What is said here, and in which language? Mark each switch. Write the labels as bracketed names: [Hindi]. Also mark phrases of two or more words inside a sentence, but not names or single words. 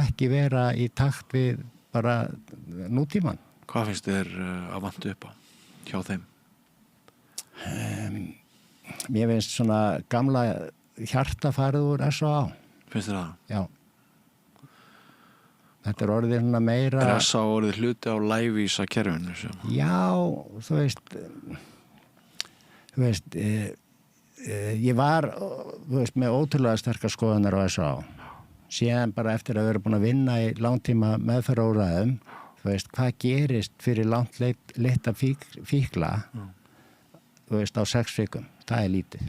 [Icelandic] ekki vera í takt við bara nútíman. Hvað finnst þér að vantu upp á hjá þeim? Mér finnst svona gamla hjartafarið úr S.A.A. Finnst þér það? Já. Þetta orðið svona meira... S.A.A. orðið hluti á lævísa kerfinu? Já, ég var með ótrúlega sterkar skoðanir á S.A.A. Síðan bara eftir að vera búin að vinna í langtíma meðferðarúrræðum, hvað gerist fyrir langt leitt að fíkla á 6 vikum, það lítið.